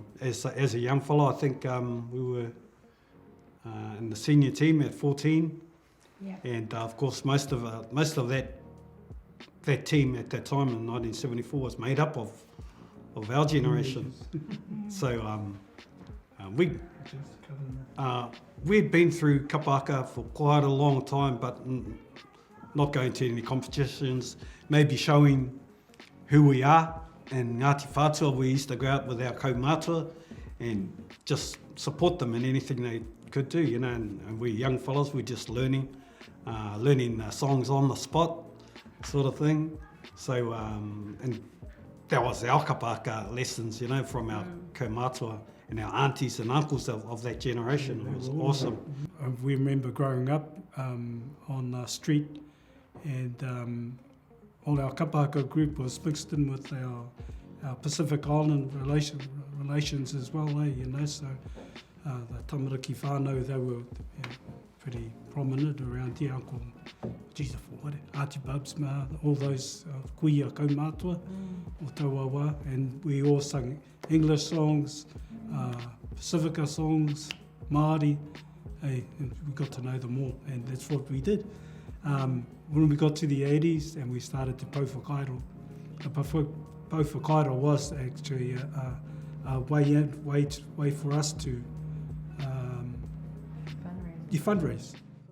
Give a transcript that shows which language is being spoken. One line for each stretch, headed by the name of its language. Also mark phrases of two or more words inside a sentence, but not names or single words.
English: As a young fellow, I think we were in the senior team at 14, and of course most of that team at that time in 1974 was made up of our generation. So we'd been through
Māori: kapa haka
English: for quite a long time, but not going to any competitions, maybe showing who we are. And Ngāti Whātua, we used to go out with our kaumātua and just support them in anything could do, you know, and we young fellas, we're just learning songs on the spot, sort of thing. So, and that was our kapa lessons, you know, from our kaumātua and our aunties and uncles of that generation. It was awesome. We remember growing up on the street, and all our
Māori: kapa haka
English: group was mixed in with our Pacific Island relations as well, you know, so the
Māori: tamariki whānau,
English: they were pretty prominent around here. Uncle, geez, Aunty Bubs, all those
Māori: kuia kaumātua o Tauawa,
English: and we all sang English songs, Pacifica songs, Māori, and we got to know them all, and that's what we did. When we got to the 80s and we started to
Māori: pau whakairo, pau whakairo
English: was actually a way for us to fundraise.